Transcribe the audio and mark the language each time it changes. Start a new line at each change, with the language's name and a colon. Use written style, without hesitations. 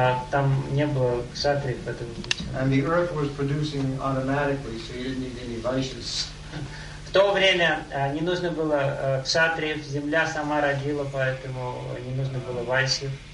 Russian: Там не было кшатрий, поэтому.
English: And the earth was producing automatically, so you didn't need any vaishyas.
Russian: В то время не нужно было кшатриев, земля сама родила, поэтому не нужно было вайшев.